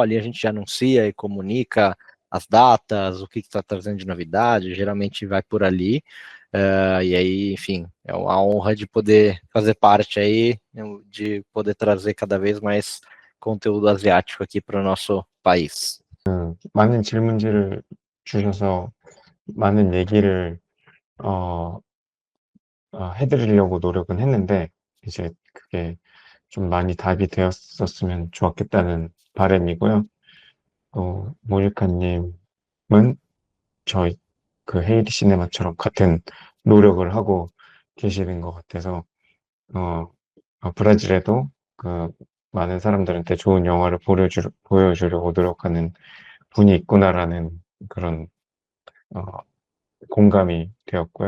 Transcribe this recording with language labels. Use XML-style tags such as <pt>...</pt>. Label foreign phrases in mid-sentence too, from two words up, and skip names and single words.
<pt>Ali a gente anuncia e comunica as datas, o que está trazendo de novidade, geralmente vai por ali. E aí, enfim, é uma honra de poder fazer parte aí, de poder trazer cada vez mais conteúdo asiático aqui para o nosso país.</pt> <ko>많은 질문지를 주셔서 많은 얘기를 해드리려고 노력은 했는데 이제 그게 좀 많이 답이 되었었으면 좋았겠다는 바람이고요. 또 모니카님은 저희 그 헤이리 시네마처럼 같은 노력을 하고 계시는 것 같아서 브라질에도 그 많은 사람들한테 좋은 영화를 보여주려고 노력하는 분이 있구나라는 그런 공감이 되었고요.</ko>